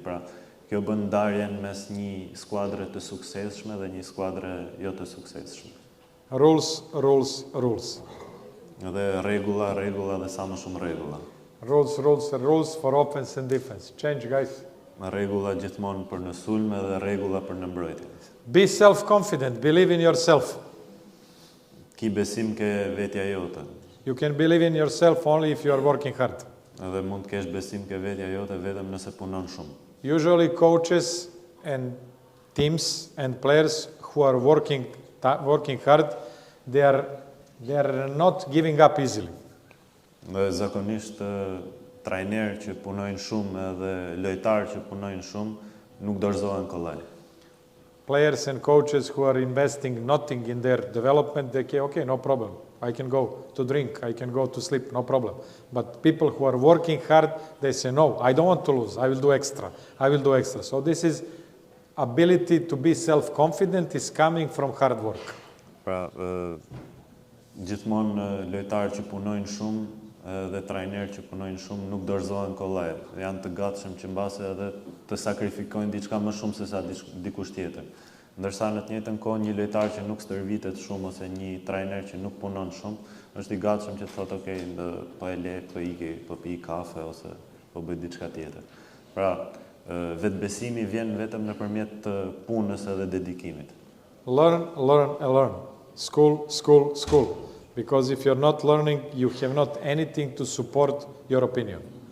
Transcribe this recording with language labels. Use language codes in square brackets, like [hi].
[sq] Pra, kjo bën ndarjen mes një skuadre të suksesshme dhe një skuadre jo të suksesshme. [en] Rules, rules, rules. [sq] Dhe rregulla dhe sa më shumë rregulla. [en] Rules, rules, rules for offense and defense. Change, guys. [sq] Rregulla gjithmonë për në sulme dhe rregulla për në mbrojtje. [en] Be self-confident. Believe in yourself. [sq] Ki besim ke vetja jote. [en] You can believe in yourself only if you are working hard. [sq] Edhe mund të kesh besim ke vetja jote vetëm nëse punon shumë. [en] Usually coaches and teams and players who are working hard, they are not giving up easily. [sq] Dhe zakonisht trajnerë që punojnë shumë edhe lojtarë që punojnë shumë nuk dorëzohen kollaj. [en] Players and coaches who are investing nothing in their development, they say, okay, no problem. I can go to drink, I can go to sleep, no problem. But people who are working hard, they say, no, I don't want to lose, I will do extra, I will do extra. So this is ability to be self-confident is coming from hard work. [sq] Pra, gjithmonë lojtarë që punojnë shumë dhe trajnerë që punojnë shumë nuk dorëzohen kollaj. Janë të gatshëm që mbase edhe të sakrifikojnë diçka më shumë se sa dikush tjetër. Ndërsa në të njëjtën kohë një lojtar që nuk stërvitet shumë ose një trajner që nuk punon shumë, është i gatshëm që të thotë, okay, po e le, po pi kafe ose po bëj diçka tjetër. Pra, vetbesimi vjen vetëm nëpërmjet punës edhe dedikimit. [en] Learn, learn and learn. School, school, school. Because if you're not learning, you have not anything to support your opinion.